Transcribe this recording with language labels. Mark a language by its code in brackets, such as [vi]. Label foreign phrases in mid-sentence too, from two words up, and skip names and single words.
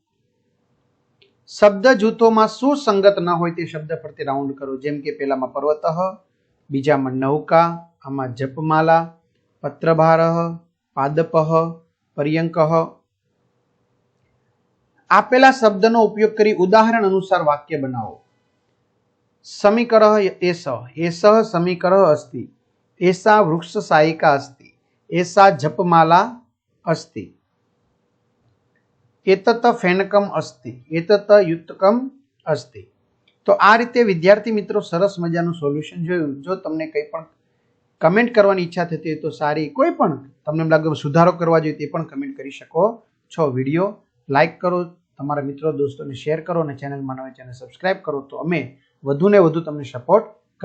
[gu] શબ્દ જૂથોમાં સુસંગત ન હોય તે શબ્દ ફરતે રાઉન્ડ કરો, જેમ કે પેલામાં પર્વતઃ, બીજામાં નૌકા, આમાં જપમાલા, [sa] પત્રભારઃ, પાદપઃ, પર્યંકઃ। [gu] આપેલા શબ્દનો ઉપયોગ કરી ઉદાહરણ અનુસાર વાક્ય બનાવો। [sa] સમીકરઃ એષ, એષઃ સમીકરઃ अस्ति, एषा वृक्षशायिका अस्ति, एषा जपमाला अस्ति, एतत् फेनकम अस्ति, एतत् युतकम अस्ति। [gu] તો આ રીતે વિદ્યાર્થી મિત્રો સરસ મજાનું સોલ્યુશન જોયું। જો તમને કંઈ પણ કમેન્ટ કરવાની ઈચ્છા થતી હોય તો સારી, કોઈ પણ તમને લાગે સુધારો કરવા જોઈએ તે પણ કમેન્ટ કરી શકો છો। વિડીયો લાઈક કરો, તમારા મિત્રો દોસ્તોને શેર કરો અને ચેનલમાં નવા ચેનલ સબસ્ક્રાઇબ કરો તો અમે વધુને વધુ તમને સપોર્ટ કરતા રહીએ।